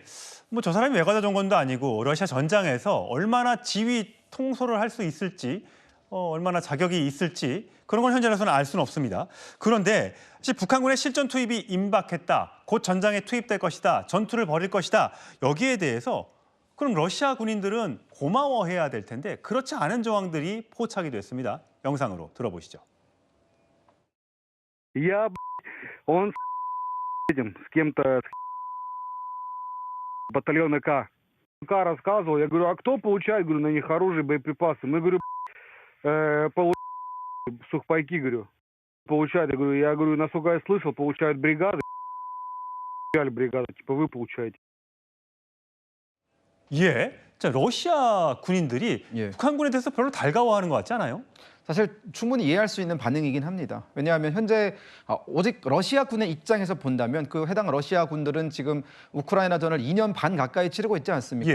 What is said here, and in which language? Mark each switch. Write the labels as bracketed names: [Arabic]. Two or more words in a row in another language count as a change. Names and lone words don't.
[Korean] 뭐 저 사람이 외과다 정권도 아니고 러시아 전장에서 얼마나 지휘 통솔을 할 수 있을지, 얼마나 자격이 있을지 그런 건 현재로서는 알 수는 없습니다. 그런데 사실 북한군의 실전 투입이 임박했다. 곧 전장에 투입될 것이다. 전투를 벌일 것이다. 여기에 대해서 그럼 러시아 군인들은 고마워해야 될 텐데 그렇지 않은 정황들이 포착이 됐습니다. 영상으로 들어보시죠. [Russian] Он с кем-то батальона К. К рассказывал, я говорю, а кто получает, говорю, на них оружие, боеприпасы? Мы, говорю, сухпайки, говорю, получают. Я говорю, насколько я слышал, получают бригады, бригады, типа вы получаете. [Korean] 예. 자, 러시아 군인들이 예. 북한군에 대해서 별로 달가워하는 것 같지 않아요? 사실 충분히 이해할 수 있는 반응이긴 합니다. 왜냐하면 현재 오직 러시아 군의 입장에서 본다면 그 해당 러시아 군들은 지금 우크라이나전을 2년 반 가까이 치르고 있지 않습니까?